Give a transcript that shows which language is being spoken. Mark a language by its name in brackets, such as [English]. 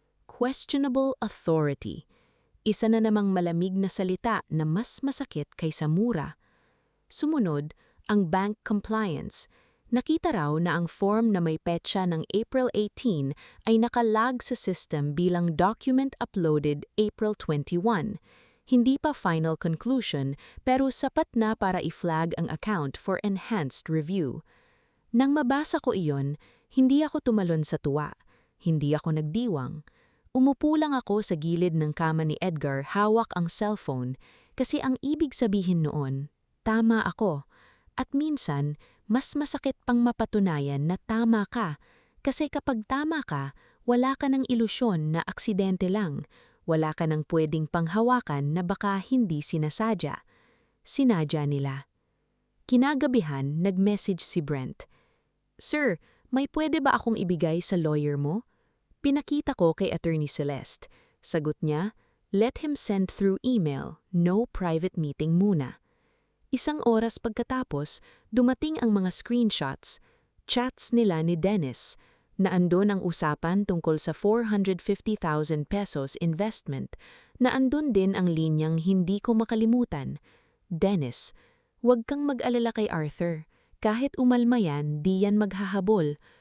[English] Questionable authority. [Filipino] Isa na namang malamig na salita na mas masakit kaysa mura. Sumunod, ang bank compliance. Nakita raw na ang form na may petsa ng April 18 ay nakalag sa system bilang [English] document uploaded [Filipino] April 21. Hindi pa [English] final conclusion [Filipino] pero sapat na para i-flag ang account [English] for enhanced review. [Filipino] Nang mabasa ko iyon, hindi ako tumalon sa tuwa. Hindi ako nagdiwang. Umupo lang ako sa gilid ng kama ni Edgar, hawak ang cellphone, kasi ang ibig sabihin noon, tama ako. At minsan, mas masakit pang mapatunayan na tama ka, kasi kapag tama ka, wala ka ng ilusyon na aksidente lang, wala ka ng pwedeng panghawakan na baka hindi sinasadya. Sinadya nila. Kinagabihan, nag-message si Brent. "Sir, may pwede ba akong ibigay sa lawyer mo?" Pinakita ko kay Attorney Celeste. Sagot niya, [English] "Let him send through email, no private meeting muna." [Filipino] Isang oras pagkatapos, dumating ang mga screenshots, chats nila ni Dennis, na andun ang usapan tungkol sa 450,000 pesos investment, na andun din ang linyang hindi ko makalimutan. "Dennis, huwag kang mag-alala kay Arthur. Kahit umalma yan, di yan maghahabol.